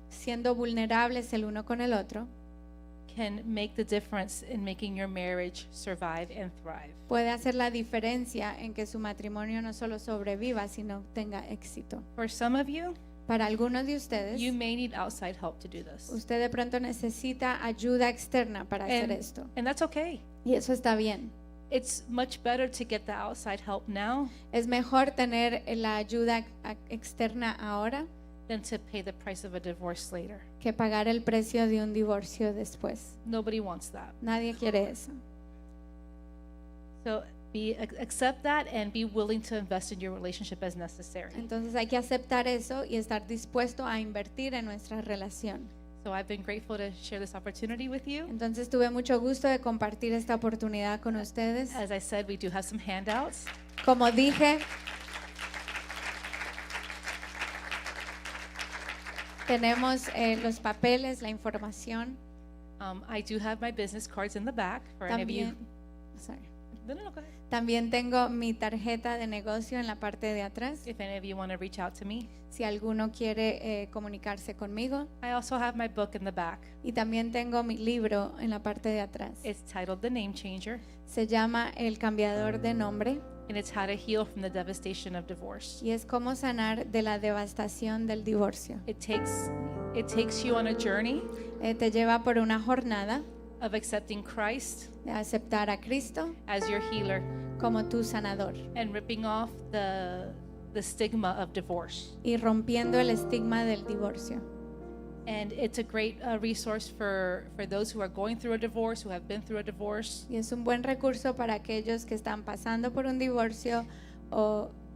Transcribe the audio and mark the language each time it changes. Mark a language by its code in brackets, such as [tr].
[es] siendo vulnerables el uno con el otro, [en] can make the difference in making your marriage survive and thrive. [es] puede hacer la diferencia en que su matrimonio no solo sobreviva, sino tenga éxito. [en] For some of you, [es] Para algunos de ustedes, [en] you may need outside help to do this. [es] usted de pronto necesita ayuda externa para hacer [en] And, [es] esto. [en] and that's okay. [es] Y eso está bien. [en] It's much better to get the outside help now [es] Es mejor tener la ayuda externa ahora [en] than to pay the price of a divorce later. [es] que pagar el precio de un divorcio después. [en] Nobody wants that. [es] Nadie quiere eso. [en] So accept that and be willing to invest in your relationship as necessary. [es] Entonces hay que aceptar eso y estar dispuesto a invertir en nuestra relación. [en] So I've been grateful to share this opportunity with you. [es] Entonces tuve mucho gusto de compartir esta oportunidad con ustedes. [en] As I said, we do have some handouts. [es] Como dije, tenemos los papeles, la información. [en] I do have my business cards in the back for any of you. [es] También, [en] sorry. No, go ahead. [es] También tengo mi tarjeta de negocio en la parte de atrás. [en] If any of you want to reach out to me. [es] Si alguno quiere comunicarse conmigo. [en] I also have my book in the back. [es] Y también tengo mi libro en la parte de atrás. [en] It's titled The Name Changer. [es] Se llama El cambiador de nombre. [en] And it's how to heal from the devastation of divorce. [es] Y es cómo sanar de la devastación del divorcio. [en] It takes you on a journey [es] Te lleva por una jornada [en] of accepting Christ [es] de aceptar a Cristo [en] as your healer [es] como tu sanador [en] and ripping off the stigma of divorce. [es] y rompiendo el estigma del divorcio. [en] And it's a great resource for those who are going through a divorce, who have been through a divorce. [es] Y es un buen recurso para aquellos que están pasando por un divorcio o